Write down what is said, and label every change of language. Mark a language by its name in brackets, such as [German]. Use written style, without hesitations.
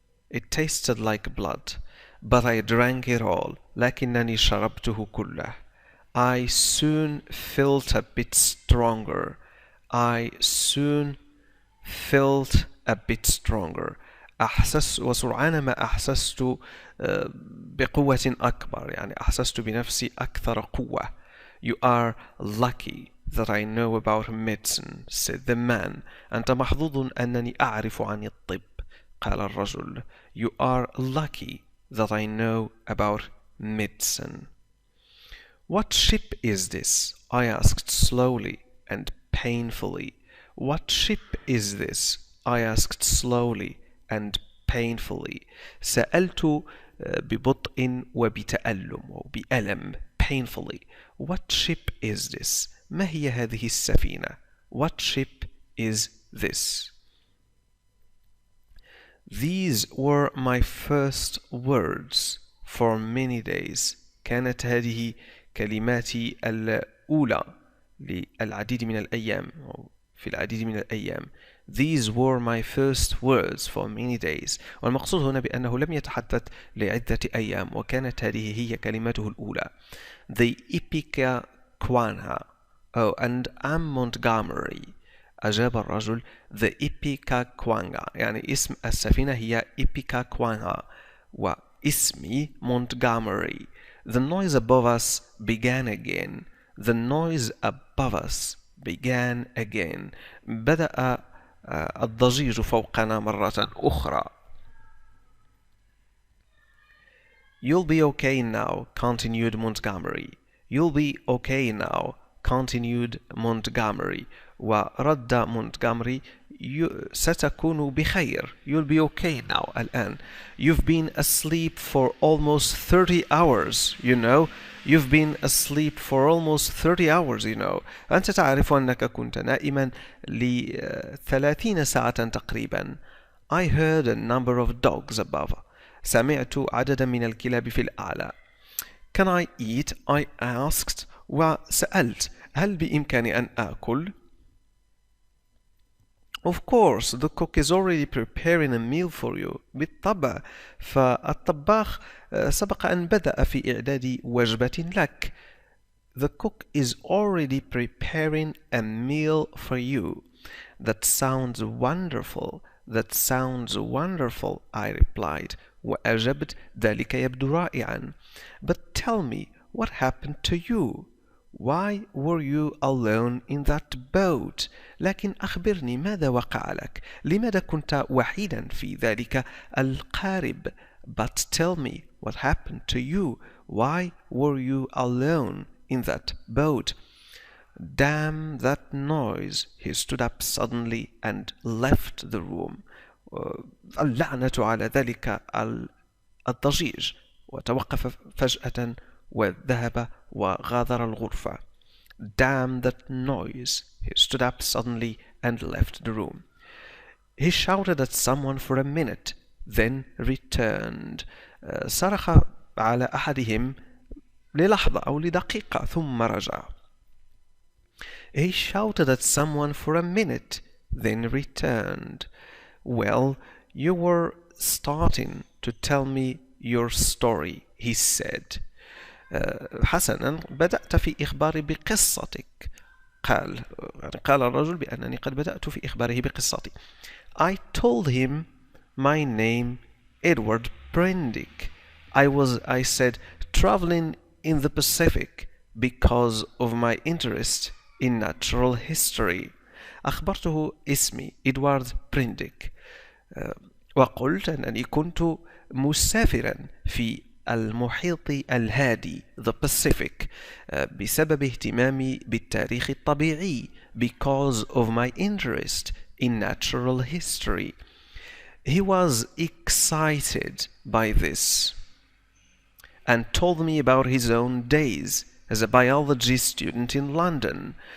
[English] It tasted like blood, but I drank it all. [Arabic] لكنني شربته كله. [English] I soon felt a bit stronger. I soon felt a bit stronger. [Arabic] أحسست وسرعان ما أحسست بقوة أكبر يعني أحسست بنفسي أكثر قوة. [English] You are lucky that I know about medicine, said the man. [Arabic] أنت محظوظ أنني أعرف عن الطب. قال الرجل. [English] You are lucky that I know about medicine. What ship is this? I asked slowly and painfully. What ship is this? I asked slowly and painfully. [Arabic] سألت ببطء وبتألم أو بألم. [English] Painfully. What ship is this? [Arabic] ما هي هذه السفينة? [English] What ship is this? These were my first words for many days. [Arabic] كانت هذه كلماتي الأولى للعديد من الأيام أو في العديد من الأيام. [English] These were my first words for many days. [Arabic] والمقصود هنا بأنه لم يتحدث لعدة أيام وكانت هذه هي كلماته الأولى. [English] The Ipica Quanha. Oh, and I'm Montgomery. [Arabic] أجاب الرجل. [English] The Ipica Quanga. [Arabic] يعني اسم السفينة هي Ipica Quanga واسمي Montgomery. [English] The noise above us began again. The noise above us began again. [Arabic] بدأ الضجيج فوقنا مرة أخرى. [English] You'll be okay now, continued Montgomery. You'll be okay now, continued Montgomery. [Arabic] ورد مونتغامري ستكون بخير. [English] You'll be okay now الآن. You've been asleep for almost 30 hours, you know. You've been asleep for almost 30 hours, you know. [Arabic] أنت تعرف أنك كنت نائما ل30 ساعة تقريبا. [English] I heard a number of dogs above. [Arabic] سمعت عددا من الكلاب في الأعلى. [English] Can I eat? I asked. [Arabic] وسألت هل بإمكاني أن آكل؟ [English] Of course, the cook is already preparing a meal for you. [Arabic] بالطبع، فالطباخ سبق أن بدأ في إعداد وجبة لك. [English] The cook is already preparing a meal for you. That sounds wonderful. That sounds wonderful, I replied. [Arabic] وأجبت ذلك يبدو رائعا. [English] But tell me, what happened to you? Why were you alone in that boat? [Arabic] لكن أخبرني ماذا وقع لك؟ لماذا كنت وحيدا في ذلك القارب؟ [English] But tell me what happened to you? Why were you alone in that boat? Damn that noise! He stood up suddenly and left the room. [Arabic] اللعنة على ذلك الضجيج. وتوقف فجأة وذهب وغادر الغرفة. [English] Damn that noise! He stood up suddenly and left the room. He shouted at someone for a minute, then returned. [Arabic] صرخ على أحدهم للحظة أو لدقيقة ثم رجع. [English] He shouted at someone for a minute, then returned. Well, you were starting to tell me your story, he said. [Arabic] حسنا، بدأت في إخباري بقصتك. قال الرجل بأنني قد بدأت في إخباره بقصتي. [English] I told him my name Edward Prendick. I said traveling in the Pacific because of my interest in natural history. [Arabic] أخبرته اسمي إدوارد برينديك، وقلت أنني كنت مسافرا في المحيط الهادي the Pacific بسبب اهتمامي بالتاريخ الطبيعي [English] because of my interest in natural history. He was excited by this and told me about his own days as a biology student in London.